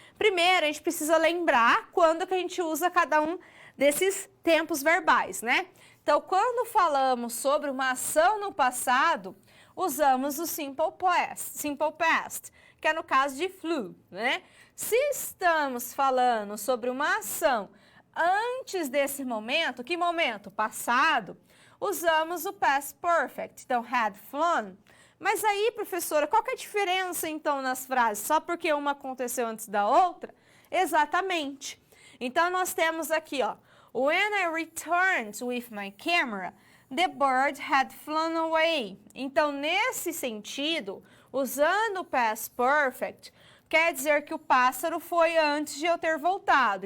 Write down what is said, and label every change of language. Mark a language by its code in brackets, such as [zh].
[pt] Primeiro, a gente precisa lembrar quando que a gente usa cada um desses tempos verbais, né? Então, quando falamos sobre uma ação no passado, usamos o simple past, que é no caso de flew, né? Se estamos falando sobre uma ação antes desse momento, que momento? Passado, usamos o past perfect, então had flown. Mas aí, professora, qual que é a diferença então nas frases? Só porque uma aconteceu antes da outra? Exatamente. Então, nós temos aqui, ó, [en] when I returned with my camera, the bird had flown away. [pt] Então, nesse sentido, usando o past perfect, quer dizer que o pássaro foi antes de eu ter voltado.